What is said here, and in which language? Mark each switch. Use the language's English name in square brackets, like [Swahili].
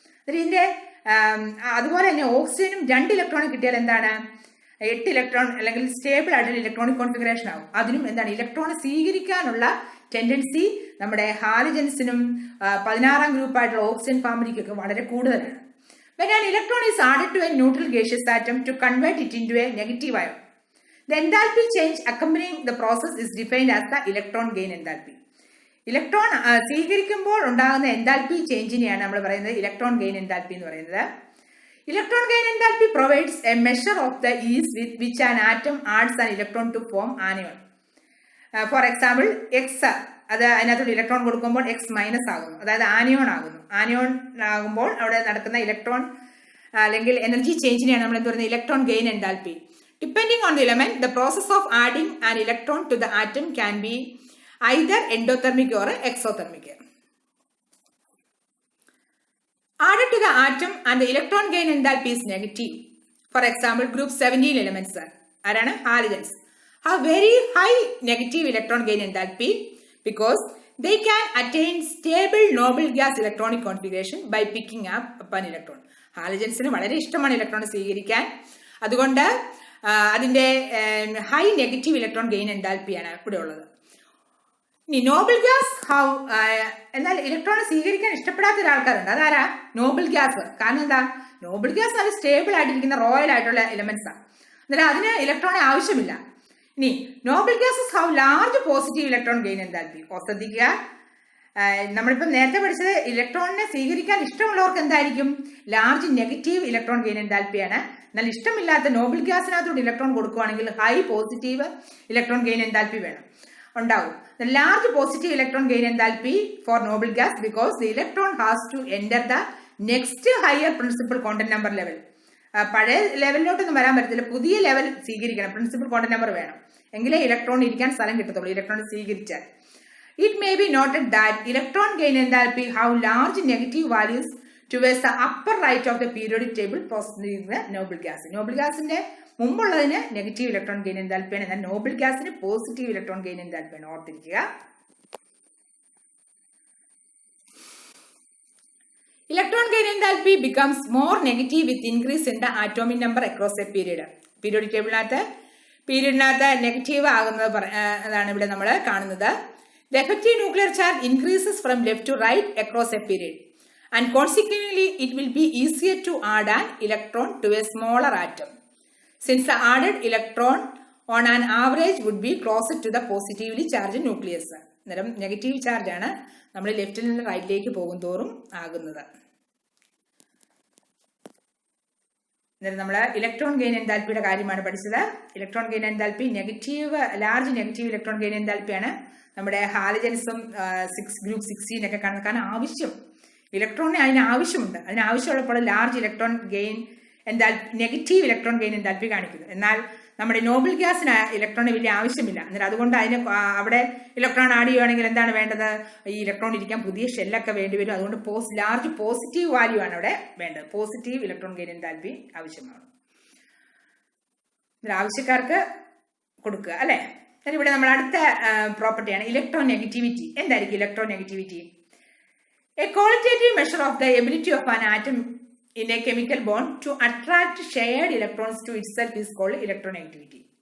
[Malayalam] ഇതിന്റെ അതുപോലെ തന്നെ ഓക്സിജനും 2 ഇലക്ട്രോണെ കിട്ടിയാൽ എന്താണ്? 8 ഇലക്ട്രോൺ അല്ലെങ്കിൽ സ്റ്റേബിൾ ആയിട്ടുള്ള ഇലക്ട്രോണിക് കോൺഫിഗറേഷൻ ആവും. അതിനും എന്താണ് ഇലക്ട്രോണെ സ്വീകരിക്കാനുള്ള ടെൻഡൻസി നമ്മുടെ ഹാലജൻസിനും 16ാം ഗ്രൂപ്പായിട്ടുള്ള ഓക്സിജൻ ഫാമിലിക്കൊക്കെ വളരെ കൂടുതലാണ്. [English] When an electron is added to a neutral gaseous atom to convert it into a negative ion, the enthalpy change accompanying the process is defined as the electron gain enthalpy. [Malayalam] Electron സ്വീകരിക്കുമ്പോൾ ഉണ്ടാകുന്ന enthalpy ചേഞ്ചിനെയാണ് നമ്മൾ പറയുന്നത് electron gain enthalpy എന്ന് പറയുന്നത്. [English] Electron gain enthalpy provides a measure of the ease with which an atom adds an electron to form anion. For example [Malayalam] X, അത് അതിനകത്തോട് electron കൊടുക്കുമ്പോൾ X minus ആകുന്നു, അതായത് ആനിയോൺ ആകുന്നു. ആനിയോൺ ആകുമ്പോൾ അവിടെ നടക്കുന്ന ഇലക്ട്രോൺ അല്ലെങ്കിൽ എനർജി ചേഞ്ചിനെയാണ് നമ്മൾ എന്ത് പറയുന്നത് electron gain enthalpy. [English] Depending on the element, the process of adding an electron to the atom can be either endothermic or exothermic. Added to the atom and the electron gain enthalpy is negative. For example, group 17 elements are halogens have very high negative electron gain enthalpy because they can attain stable noble gas electronic configuration by picking up an electron. [Malayalam] Halogens വളരെ ഇഷ്ടമാണ് electron സ്വീകരിക്കാൻ. അതുകൊണ്ട് അതിന്റെ high negative electron gain എൻതാൽപ്പിയാണ് ഇവിടെ ഉള്ളത്. ഇനി noble gas എന്നാൽ ഇലക്ട്രോണെ സ്വീകരിക്കാൻ ഇഷ്ടപ്പെടാത്ത ഒരാൾക്കാരുണ്ട്. അതാരാ? Noble gas. കാരണം എന്താ? നോബിൾ ഗ്യാസ് നല്ല സ്റ്റേബിൾ ആയിട്ടിരിക്കുന്ന റോയൽ ആയിട്ടുള്ള എലമെന്റ്സ് ആണ്. എന്നാൽ അതിന് ഇലക്ട്രോണെ ആവശ്യമില്ല. ഇനി [English] Noble gases have large positive electron gain enthalpy. [Malayalam] ശ്രദ്ധിക്കുക, നമ്മളിപ്പം നേരത്തെ പഠിച്ചത് ഇലക്ട്രോണിനെ സ്വീകരിക്കാൻ ഇഷ്ടമുള്ളവർക്ക് എന്തായിരിക്കും? Large negative electron gain എൻതാൽപ്പിയാണ്. എന്നാൽ ഇഷ്ടമില്ലാത്ത നോബിൾ ഗ്യാസിനകത്തോട് ഇലക്ട്രോൺ കൊടുക്കുകയാണെങ്കിൽ high positive electron gain enthalpy വേണം ഉണ്ടാവും. [English] The large positive electron gain enthalpy for noble gas because the electron has to enter the next higher principal quantum number level. [Malayalam] പഴയ ലെവലിലോട്ടൊന്നും വരാൻ പറ്റത്തില്ല, പുതിയ level സ്വീകരിക്കണം, പ്രിൻസിപ്പൽ ക്വാണ്ടം നമ്പർ വേണം, എങ്കിലേ electron ഇരിക്കാൻ സ്ഥലം കിട്ടത്തുള്ളൂ. ഇലക്ട്രോൺ സ്വീകരിച്ചാൽ [English] it may be noted that electron gain enthalpy have large negative values towards the upper right of the periodic table preceding the noble gas. [Malayalam] Noble ഗ്യാസിന്റെ മുമ്പുള്ളതിന് നെഗറ്റീവ് ഇലക്ട്രോൺ ഗെയിൻ എൻതാൽപ്പിയാണ്, എന്നാൽ നോബിൾ ഗ്യാസിന് positive electron gain എൻതാൽപ്പിയാണ്. ഓർത്തിരിക്കുക. [English] Electron gain enthalpy becomes more negative with increase in the atomic number across a period. [Malayalam] Periodic ടേബിളിനകത്ത് negative ആകുന്നത് അതാണ് ഇവിടെ നമ്മൾ കാണുന്നത്. [English] The effective nuclear charge increases from left to right across a period, and consequently it will be easier to add an electron to a smaller atom, since the added electron on an average would be closer to the positively charged nucleus. [Malayalam] അന്നേരം negative charge ആണ് നമ്മൾ ലെഫ്റ്റിൽ നിന്ന് റൈറ്റിലേക്ക് പോകുന്തോറും ആകുന്നത്. നമ്മൾ electron gain എൻതാൽപ്പിയുടെ കാര്യമാണ് പഠിച്ചത്. Electron gain enthalpy large negative electron gain എൻതാൽപ്പിയാണ് നമ്മുടെ ഹാലജൻസും ഗ്രൂപ്പ് 16 ഒക്കെ കാണുന്നത്. കാരണം ആവശ്യം ഇലക്ട്രോണിന് അതിന് ആവശ്യമുണ്ട്. അതിനാവശ്യമുള്ളപ്പോൾ large electron gain negative electron gain enthalpy കാണിക്കുന്നു. എന്നാൽ നമ്മുടെ നോബിൾ ഗ്യാസിന് ഇലക്ട്രോണിന് വലിയ ആവശ്യമില്ല. എന്നാൽ അതുകൊണ്ട് അവിടെ ഇലക്ട്രോൺ ആഡ് ചെയ്യുകയാണെങ്കിൽ എന്താണ് വേണ്ടത്? ഈ ഇലക്ട്രോൺ ഇരിക്കാൻ പുതിയ ഷെല്ലൊക്കെ വേണ്ടി വരും. അതുകൊണ്ട് ലാർജ് പോസിറ്റീവ് വാല്യൂ ആണ് അവിടെ വേണ്ടത്. പോസിറ്റീവ് ഇലക്ട്രോൺ ഗെയിൻ എൻതാൽപ്പി ആവശ്യമാണ്. ആവശ്യക്കാർക്ക് കൊടുക്കുക അല്ലെ. ഇവിടെ നമ്മൾ അടുത്ത പ്രോപ്പർട്ടിയാണ് ഇലക്ട്രോനെഗറ്റിവിറ്റി. എന്തായിരിക്കും electronegativity? [English] A qualitative measure of the ability of an atom in a chemical bond to attract shared electrons to itself is called electronegativity.